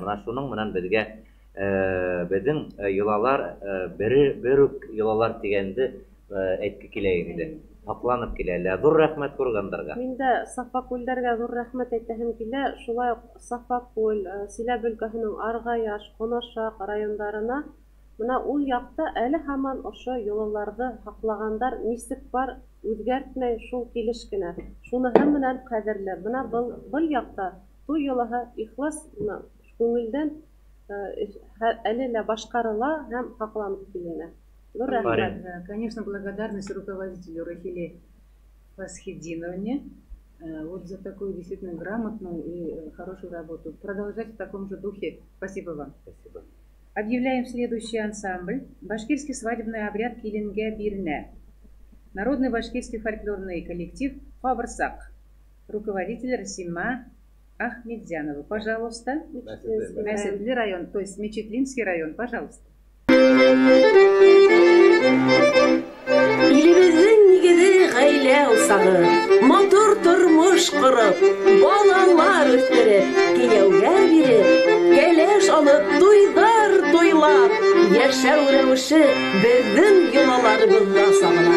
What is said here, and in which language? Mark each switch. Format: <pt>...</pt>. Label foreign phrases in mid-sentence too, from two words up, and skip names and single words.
<tt>Менә шуның менән безгә безнең йолалар бер үк йолалар дигәнде әйтке килә инде. Акланып киләләр. Зур рәхмәт күргәндәргә. Мин дә Сафа күлләргә зур рәхмәт әйтәһем килә. Шулай ук Сафа күл, Силәб өлкәһенең Аргаяш, Конашак районнарына менә ул якта әле һаман ошо йолаларны һаклагандар нисек бар үзгәртмәй шул килеш кенә. Шуныһы менән кадерле. Менә был якта туй йолаһы ихлас күңелдән әле лә башкарыла һәм һакланып килә.</tt> <ru>Конечно, благодарность руководителю Рахиле Фасхетдиновне вот за такую действительно грамотную и хорошую работу. Продолжать в таком же духе. Спасибо вам. Спасибо. Объявляем следующий ансамбль. Башкирский свадебный обряд Килинге Бирне. Народный башкирский фольклорный коллектив Фабрсак. Руководитель Расима Ахмедзянова. Пожалуйста. Мәсәтле район, то есть Мечетлинский район. Пожалуйста.</ru> <tt>Илебезнең нигезе гаилә усагы, матур тормыш корып, балалар үстереп, кияүгә биреп, кәләш алып, туйдар туйлап, яшәү рәвеше безнең йолаларыбызда сагына.</tt>